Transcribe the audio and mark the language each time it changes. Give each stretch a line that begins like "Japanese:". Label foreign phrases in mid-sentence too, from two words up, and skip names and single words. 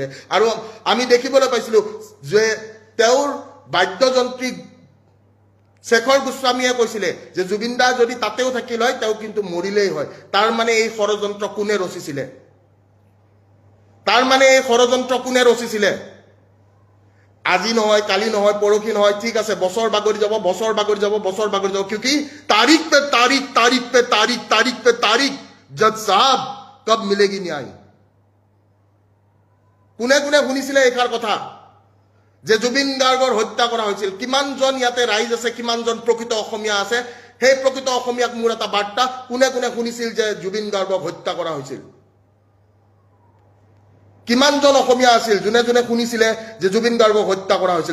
Assamese: আৰু আমি দেখিবলৈ পাইছিলোঁ যে তেওঁৰ বাদ্যযন্ত্ৰী শেখৰ গোস্বামীয়ে কৈছিলে যে জুবিন দা যদি তাতেও থাকিল হয় তেওঁ কিন্তু মৰিলেই হয়। তাৰ মানে এই ষড়যন্ত্ৰ কোনে ৰচিছিলে? তাৰ মানে এই ষড়যন্ত্ৰ কোনে ৰচিছিলে? আজি নহয়, কালি নহয়, পৰহি নহয়, ঠিক আছে, বছৰ বাগৰি যাব, বছৰ বাগৰি যাব, বছৰ বাগৰি যাব।
Hindi: क्योंकि तारीख पे तारीख, तारीख पे तारीख, तारीख पे तारीख, जज साहब कब मिलेगी न्याय?
Assamese: কোনে কোনে শুনিছিলে এইষাৰ কথা যে জুবিন গাৰ্গৰ হত্যা কৰা হৈছিল? কিমানজন ইয়াতে ৰাইজ আছে, কিমানজন প্ৰকৃত অসমীয়া আছে? সেই প্ৰকৃত অসমীয়াক মোৰ এটা বাৰ্তা, কোনে কোনে শুনিছিল যে জুবিন গাৰ্গক হত্যা কৰা হৈছিল? কিমানজন অসমীয়া আছিল যোনে যোনে শুনিছিলে যে জুবিন গাৰ্গক হত্যা কৰা হৈছিল?